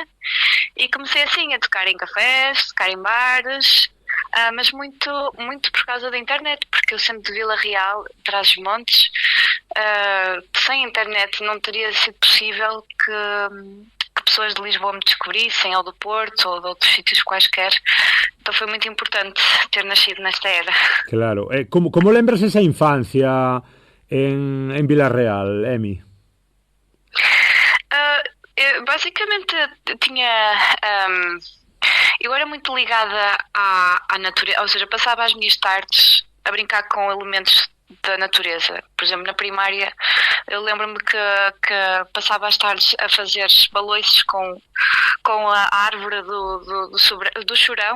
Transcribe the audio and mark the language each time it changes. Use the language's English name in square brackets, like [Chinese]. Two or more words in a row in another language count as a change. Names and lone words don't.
[Portuguese] E comecei assim a tocar em cafés, tocar em bares, mas muito, muito por causa da internet, porque eu sempre de Vila Real, Trás-os-Montes, sem internet não teria sido possível que pessoas de Lisboa me descobrissem, ou do Porto, ou de outros sítios quaisquer. Então foi muito importante ter nascido nesta era. [Galician] Claro. Como lembras esa infancia en Vila Real, Emi? [Portuguese] Eu, basicamente eu era muito ligada à natureza, ou seja, passava as minhas tardes a brincar com elementos da natureza. Por exemplo, na primária eu lembro-me que passava as tardes a fazer baloiços com a árvore do chorão.